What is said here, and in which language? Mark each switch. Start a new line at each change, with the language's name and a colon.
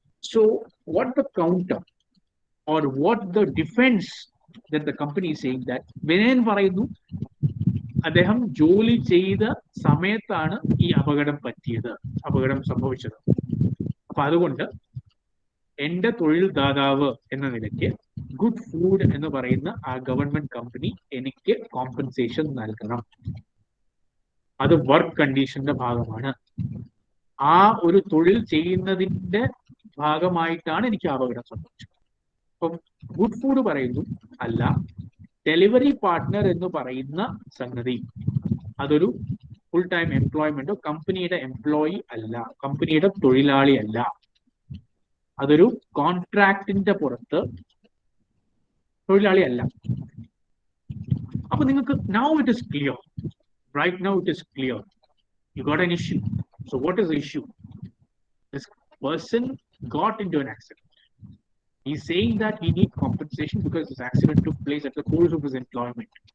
English: So, what the counter or what the defense that the company is saying that
Malayalam: Vinayan പറയുന്നു അദ്ദേഹം ജോലി ചെയ്ത സമയത്താണ് ഈ അപകടം സംഭവിച്ചത്. അപ്പൊ അതുകൊണ്ട് എന്റെ തൊഴിൽ ദാതാവ് എന്ന നിലയ്ക്ക് ഗുഡ് ഫുഡ് എന്ന് പറയുന്ന ആ ഗവൺമെന്റ് കമ്പനി എനിക്ക് കോമ്പൻസേഷൻ നൽകണം. അത് വർക്ക് കണ്ടീഷന്റെ ഭാഗമാണ്. ആ ഒരു തൊഴിൽ ചെയ്യുന്നതിന്റെ ഭാഗമായിട്ടാണ് എനിക്ക് അപകടം സംഭവിച്ചത്. അപ്പം ഗുഡ് ഫുഡ് പറയുന്നു അല്ല, ഡെലിവറി പാർട്ട്ണർ എന്ന് പറയുന്ന സംഗതി അതൊരു ഫുൾ ടൈം എംപ്ലോയ്മെന്റോ കമ്പനിയുടെ എംപ്ലോയി അല്ല, കമ്പനിയുടെ തൊഴിലാളി അല്ല, അതൊരു കോൺട്രാക്ടിന്റെ പുറത്ത് തൊഴിലാളി അല്ല. അപ്പൊ നിങ്ങൾക്ക്
English: now it is clear, right now it is clear, you got an issue. So what is the issue? This person got into an accident. He's saying that he needs compensation because this accident took place at the course of his employment.